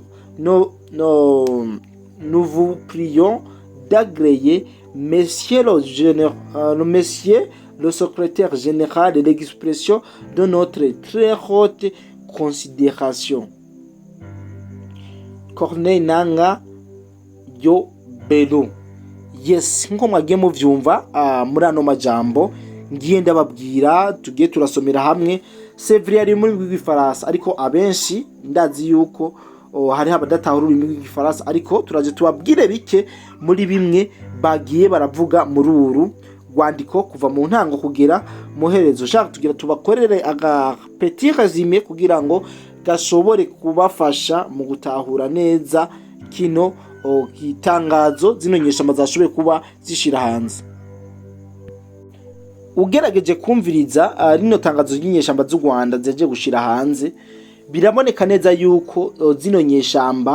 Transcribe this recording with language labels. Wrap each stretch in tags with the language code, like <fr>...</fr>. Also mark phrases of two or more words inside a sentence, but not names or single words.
<fr>Nous vous prions d'agréer, Monsieur le secrétaire général, de l'expression de notre très haute considération. Corneille Nangaa yo Bello.</fr> <rn>Yes, nko mwagiye muvyumva muri ano majambo ngiye ndababwira, tugiye turasomera hamwe. Sevri ari muri rw'ifaransa, ariko abenshi ndazi yuko hari abadatahura ururimi rw'igifaransa, ariko turaje tubabwire bike muri bimwe bagiye baravuga muri uru rwandiko kuva mu ntango kugera mu herezo. Shaka tugira tubakorere aga</rn> <fr>petit résumé</fr> <rn>kugira ngo gashobore kubafasha mu gutahura neza kino itangazo zino nyeshamba zashoboye kuba zishira hanze. Ugerageje kumviriza rino tangazo ry'inyeshamba z'u Rwanda zeje gushira hanze, biraboneka neza yuko zino nyeshamba</rn>